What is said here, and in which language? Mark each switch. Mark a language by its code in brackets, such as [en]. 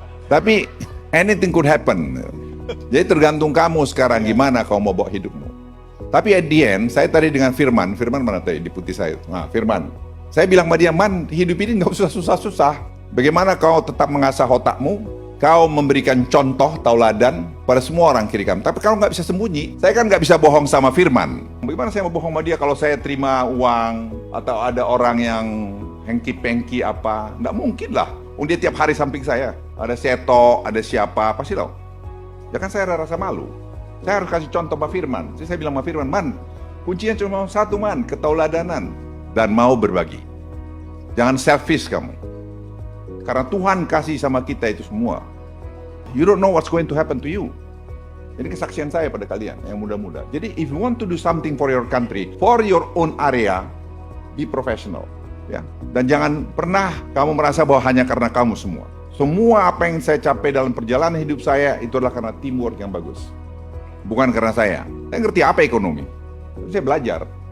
[id] Tapi [en] anything could happen. [id] Jadi tergantung kamu sekarang gimana kamu mau bawa hidupmu. Tapi [en] at the end, [id] saya tadi dengan Firman mana tadi deputi saya? Nah, Firman. Saya bilang sama dia, Man, hidup ini nggak usah susah-susah. Bagaimana kau tetap mengasah otakmu, kau memberikan contoh, tauladan pada semua orang kiri kamu. Tapi kalau nggak bisa sembunyi, saya kan nggak bisa bohong sama Firman. Bagaimana saya mau bohong sama dia kalau saya terima uang, atau ada orang yang hengki-pengki apa? Nggak mungkin lah. Dia tiap hari samping saya. Ada Seto, ada siapa, pasti tahu. Ya kan saya rasa malu. Saya harus kasih contoh Pak Firman. Jadi saya bilang sama Firman, Man, kuncinya cuma satu, Man, ketauladanan dan mau berbagi. Jangan selfish kamu. Karena Tuhan kasih sama kita itu semua. [en] You don't know what's going to happen to you. [id] Ini kesaksian saya pada kalian yang muda-muda. Jadi [en] if you want to do something for your country, for your own area, be professional. [id] Ya. Dan jangan pernah kamu merasa bahwa hanya karena kamu semua. Semua apa yang saya capai dalam perjalanan hidup saya itu adalah karena teamwork yang bagus. Bukan karena saya ngerti apa ekonomi. Saya belajar.